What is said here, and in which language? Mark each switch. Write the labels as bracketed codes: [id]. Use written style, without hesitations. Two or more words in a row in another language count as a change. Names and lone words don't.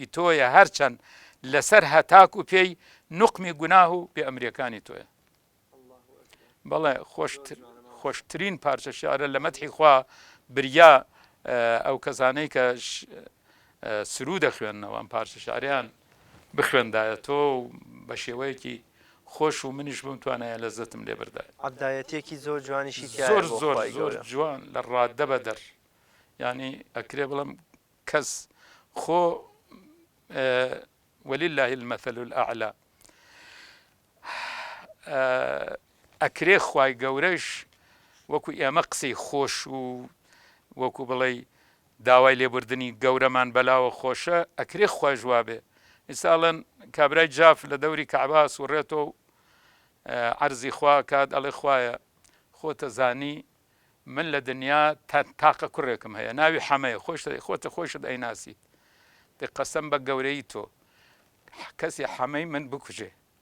[ckb] تۆیە هەرچەند لەسەر هەتاک و پێی نوقمی گوناه و بێ ئەمریەکانی تۆیە بەڵێ خۆشترین پارچە شیعرە لە مەدحی خوا بریا ئەو کەسانەی کە سرود دەخوێننەوە ئەم پارچە شیعریان بخوێندایە تۆ بە شێوەیەکی خۆش و منیش بم توانایە لەزەتم لێ بردایە عەبدایەتێکی زۆر جوانیشی زۆر جوان لە ڕاددە بەدەر یعنی ئەکرێ بڵم کەس خۆ [ar] ولله المثل الأعلى [ckb] ئەکرێ خوای گەورەش وەکو ئێمە قسەی خۆش و وەکو بڵێ داوای لێبوردنی گەورەمان بەلاوە خۆشە ئەکرێ خوای جوابێ ئیساڵەن کابرای جاف لە دەوری کەعبا سوڕێتەوە عەرزی خوا کات ئەڵێ خوایە خۆتە زانی من لە دنیا تاقە کوڕێکم هەیە ناوی حەمەیە خۆتە خۆشت ئەیناسی دێ قەسەم بە گەورەی تۆ کەسی حەمەی من بکوژێ